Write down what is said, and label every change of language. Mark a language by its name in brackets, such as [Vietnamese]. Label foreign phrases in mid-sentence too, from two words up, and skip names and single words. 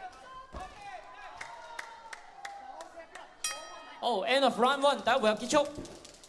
[Cantonese] 好 ， [English] end of round one， [Cantonese] 第一回合結束。